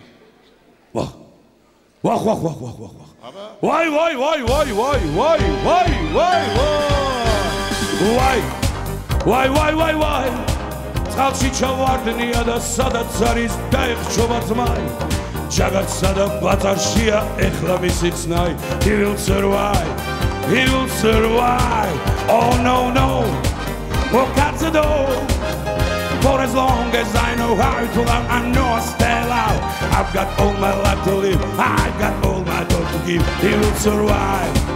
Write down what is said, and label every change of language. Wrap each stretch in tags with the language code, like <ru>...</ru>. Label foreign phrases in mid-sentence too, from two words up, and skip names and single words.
<ka>ვახ ვახ ვახ ვახ ვახ ვახ ვაი ვაი ვაი ვაი ვაი ვაი ვაი ვაი ვაი ვაი ვაი ვაი ვაი წყალში ჩავარდნია და სადაც არის დაეხშობა ძმაი ჯაგარსა და ბაწარშია ეხლა მისი ხსნაი</ka> <en>he will survive oh no no walk out the door for as long as I know how to love I know I stand out I've got all my life to live I've got all my love to give he will survive</en>